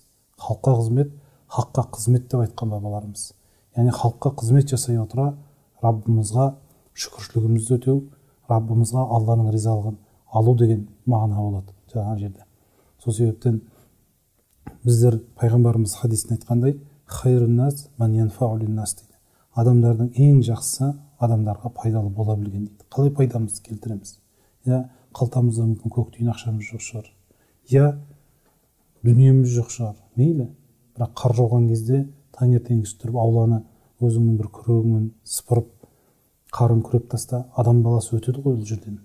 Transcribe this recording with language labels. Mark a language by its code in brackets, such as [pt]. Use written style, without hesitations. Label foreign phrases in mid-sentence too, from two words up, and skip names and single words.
[kk] Халыққа қызмет, хаққа қызмет деп айтқан бабаларымыз. Яғни халыққа қызмет жасай отыра, Раббымызға шүкіршілігімізді өтеу, Раббымызға Алланың ризалығын алу деген мағына болады жаңағы жерде. Сол себептен біздер пайғамбарымыз хадисінде айтқандай, [ar] خير الناس من ينفع الناس дейді. [kk] Адамдардың ең жақсысы адамдарға пайдалы бола білген дейді. Қалай пайдамызды келтіреміз? Я қалтамызда мүмкін көк тиын ақшамыз жоқ шығар, я дүниеміз жоқ шығар, мейлі, бірақ қар жауған кезде таңертеңгісін тұрып ауланы өзіңнің бір күрегіңмен сыпырып қарын күреп таста, адам баласы өтеді ғой ол жерден.